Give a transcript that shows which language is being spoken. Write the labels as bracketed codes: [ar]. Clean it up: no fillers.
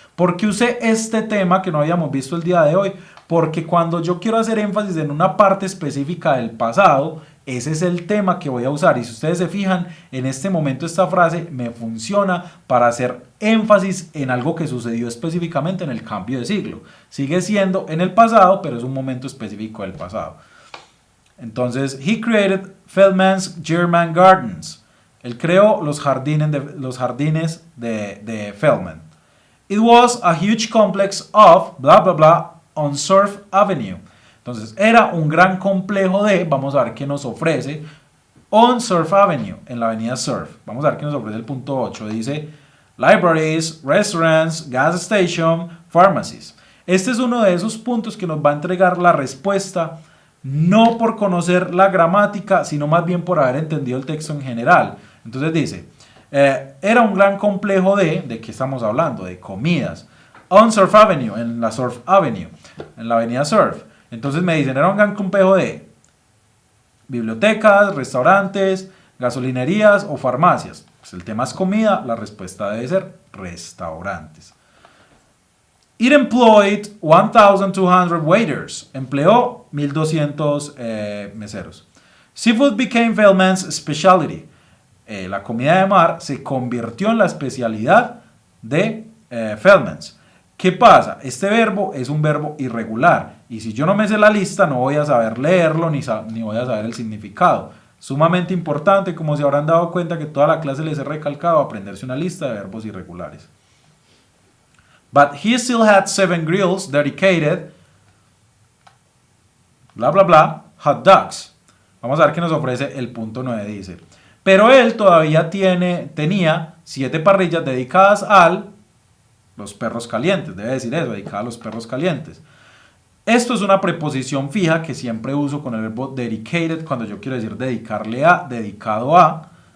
[es] ¿Por qué usé este tema que no habíamos visto el día de hoy? Porque cuando yo quiero hacer énfasis en una parte específica del pasado, ese es el tema que voy a usar. Y si ustedes se fijan, en este momento esta frase me funciona para hacer énfasis en algo que sucedió específicamente en el cambio de siglo. Sigue siendo en el pasado, pero es un momento específico del pasado. [en] Entonces, he created Feldman's German Gardens. [es] Él creó los jardines de Feldman. [en] It was a huge complex of bla bla bla on Surf Avenue. [es] Entonces, era un gran complejo de, vamos a ver qué nos ofrece, [en] on Surf Avenue, [es] en la avenida Surf. Vamos a ver qué nos ofrece el punto 8. [en] Dice libraries, restaurants, gas station, pharmacies. [es] Este es uno de esos puntos que nos va a entregar la respuesta, no por conocer la gramática, sino más bien por haber entendido el texto en general. Entonces dice, era un gran complejo ¿de qué estamos hablando? De comidas. [en] On Surf Avenue, [es] en la Surf Avenue, en la avenida Surf. Entonces me dicen, era un gran complejo de bibliotecas, restaurantes, gasolinerías o farmacias. Pues el tema es comida, la respuesta debe ser restaurantes. [en] It employed 1,200 waiters. [es] Empleó 1,200 meseros. [en] Seafood became Feldman's specialty. [es] La comida de mar se convirtió en la especialidad de Feldman's. ¿Qué pasa? Este verbo es un verbo irregular y si yo no me sé la lista no voy a saber leerlo ni voy a saber el significado. Sumamente importante, como se habrán dado cuenta que toda la clase les he recalcado, aprenderse una lista de verbos irregulares. [en] But he still had 7 grills dedicated, bla bla bla, hot dogs. [es] Vamos a ver qué nos ofrece el punto 9, dice. Pero él todavía tenía 7 parrillas dedicadas a los perros calientes, debe decir eso, dedicada a los perros calientes. Esto es una preposición fija que siempre uso con el verbo dedicated cuando yo quiero decir dedicarle a, dedicado a.